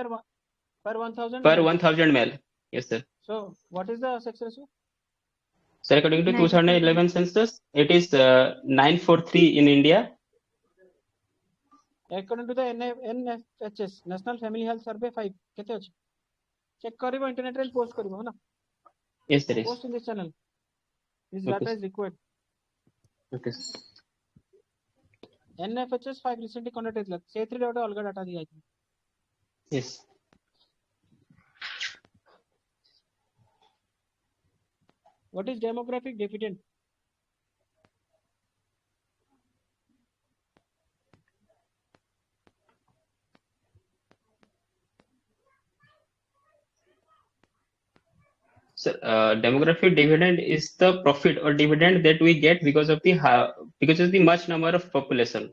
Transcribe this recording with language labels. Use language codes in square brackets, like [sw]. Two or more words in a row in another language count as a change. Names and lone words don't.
[en] per 1,000 Per males. 1,000 male. Yes, sir. So what is the sex ratio? Sir, according to 943. 2011 census, it is 943 in India. According to the NFHS, National Family Health Survey 5, [or] କେତେ ଅଛି? Check କରିବ internet ରେ post କରିବ ନା? [en] Yes, there is. Post in this channel. This Okay, data is required. Okay. NFHS 5 recently conducted ହେଇଥିଲା. [or] ସେଇଥିରେ ଗୋଟେ ଅଲଗା data ଦିଆଯାଇଥିଲା. [en] Yes. What is demographic dividend? So, demographic dividend is the profit or dividend that we get because of the much number of population.